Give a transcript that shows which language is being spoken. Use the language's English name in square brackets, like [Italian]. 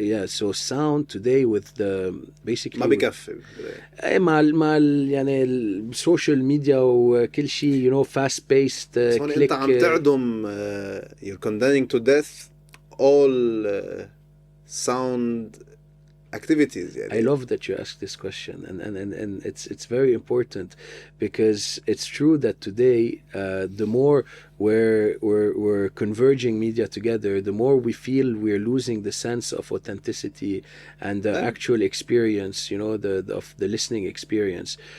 [English] So sound today with the basically [Arabic] ما بكفي مع يعني السوشيال ميديا وكل شيء, [English] you know, fast paced click. [Arabic] انت عم تعدم [English] you're condemning to death all sound activities. يعني. I love that you asked this question, and it's very important because it's true that today the more we're converging media together, the more we feel we're losing the sense of authenticity and the actual experience, you know, of the listening experience.